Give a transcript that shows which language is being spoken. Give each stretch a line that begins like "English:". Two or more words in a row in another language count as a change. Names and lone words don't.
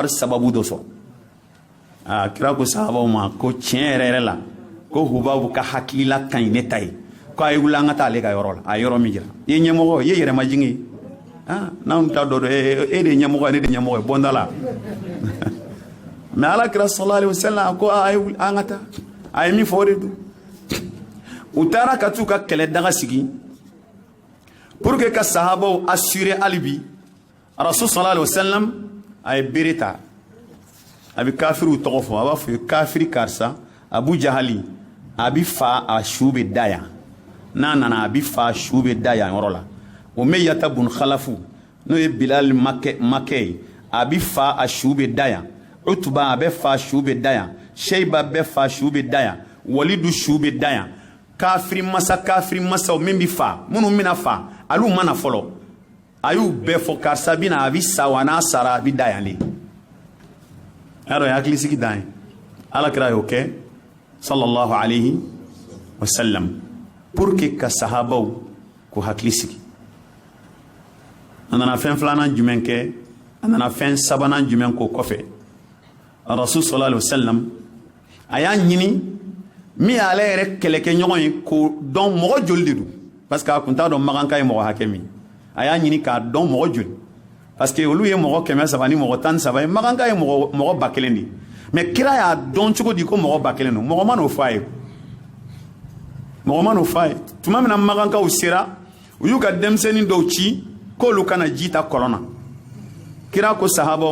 Bambara: sababu dɔ sɔrɔ aa kira ko sahabaw ma ko tiɲɛ yɛrɛ yɛrɛ la ko Hubabu ka hakilila ka ɲi ne ta ye ko a ye wuli an ka taa ale ka yɔrɔ la a ye yɔrɔ min jira i ye ɲɛmɔgɔ i ye yɛrɛmajigin ye n'anw t'a dɔ e de ye ɲɛmɔgɔ ye ne de ye ɲɛmɔgɔ ye bɔnda la mais ala kira
Arabic: صلى الله عليه وسلم
Bambara: ko a ye wuli an ka taa a ye min fɔ o de don u taara ka t'u ka kɛlɛ daga sigi
French: pour que
Bambara: ka sahabaw assurer hali bi rasul
Arabic: صلى الله عليه وسلم
Bambara: a ye bere ta a bɛ kafiriw tɔgɔ fɔ a b'a fɔ kafiri karisa Abu Jahali a bɛ fa a su bɛ da yan n'a nana a bɛ fa a su bɛ da yan yɔrɔ la Umayyata bun Khalafu n'o ye Bilal makɛ ye a bɛ fa a su bɛ da yan Utuba a bɛ fa a su bɛ da yan Sheiba bɛ fa a su bɛ da yan Walidu su bɛ da yan kafiri masaw min bɛ fa minnu bɛna fa olu mana fɔlɔ a y'u bɛɛ fɔ karisa bɛ na a bɛ sa wa n'a sara a bɛ da yan de y'a dɔn ye hakilisigi dan ye alakira y'o kɛ
Arabic: صلى الله عليه وسلم
French: pour que
Bambara: ka sahabaw k'u hakili sigi a nana fɛn filanan jumɛn kɛ a nana fɛn sabanan jumɛn k'o kɔfɛ rasul
Arabic: صلى الله عليه وسلم
Bambara: a y'a ɲini min y'ale yɛrɛ kɛlɛkɛɲɔgɔn ye k'o dɔn mɔgɔ joli de don
French: parce que
Bambara: a kun t'a dɔn maganka ye mɔgɔ hakɛ min a y'a ɲini k'a dɔn mɔgɔ joli
French: parce que
Bambara: olu ye mɔgɔ 100 ni mɔgɔ 13 ye maganka ye mɔgɔ 1000 de mais kira y'a dɔn cogo di ko mɔgɔ 1000 don mɔgɔ ma n'o f'a ye mɔgɔ ma n'o f'a ye tuma min na magankaw sera u y'u ka denmisɛnnin dɔw ci k'olu kana ji ta kɔlɔn na kira ko sahabaw